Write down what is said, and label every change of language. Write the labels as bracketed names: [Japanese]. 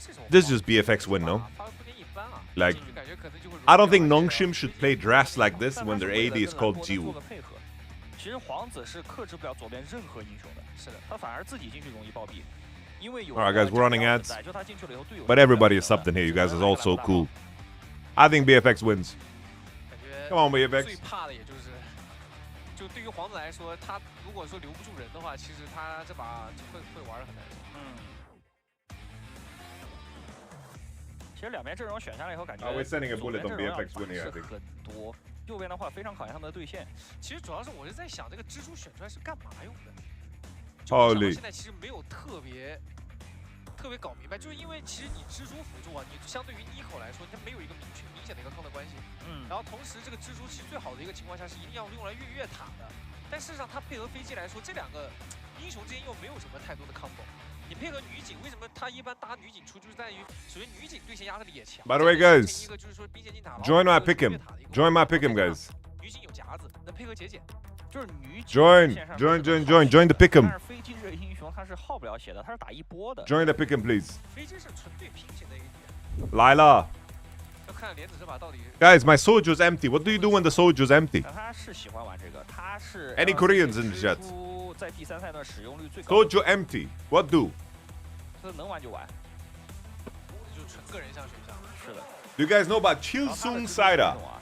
[English] This is just BFX win, no? Like, I don't think Nongshim should play drafts like this when their AD is called Jiwoo. [Chinese] 其实皇子是克制不了左边任何英雄的，是的，他反而自己进去容易暴毙，因为有。 [English] Alright, guys, we're running ads. But everybody is subbed in here. You guys are all so cool. I think BFX wins. Come on, BFX. [Chinese] 最怕的也就是，就对于皇子来说，他如果说留不住人的话，其实他这把会玩得很难受。其实两边阵容选下来以后，感觉 [English] we're sending a bullet on BFX winning, I think. [Chinese] 很多。右边的话非常考验他们的对线。其实主要是我是在想，这个蜘蛛选出来是干嘛用的 [English] ？Holy！ [Chinese] 现在其实没有特别搞明白，就是因为其实你蜘蛛辅助啊，你相对于Nico来说，它没有一个明显的一个抗的关系。然后同时这个蜘蛛其实最好的一个情况下是一定要用来越塔的，但事实上它配合飞机来说，这两个英雄之间又没有什么太多的 combo。你配合女警，为什么他一般搭女警出，就是在于首先女警对线压制力也强。 [English] By the way, guys, join my pick him. Join my pick him, guys. [Chinese] 女警有夹子，能配合节俭，就是女警。 [English] Join the pick him. [Chinese] 但是飞机这个英雄他是耗不了血的，他是打一波的。 [English] Join the pick him, please. [Chinese] 飞机是纯对拼型的一个点。来了。要看莲子这把到底。 [English] Guys, my soldier's empty. What do you do when the soldier's empty? [Chinese] 他是喜欢玩这个，他是。 [English] Any Koreans in the chat? [Chinese] 在第3赛段使用率最高。 [English] Soldier empty. What do? [Chinese] 能玩就玩，就纯个人向选项。是的。 [English] Do you guys know about Chilsung Saida?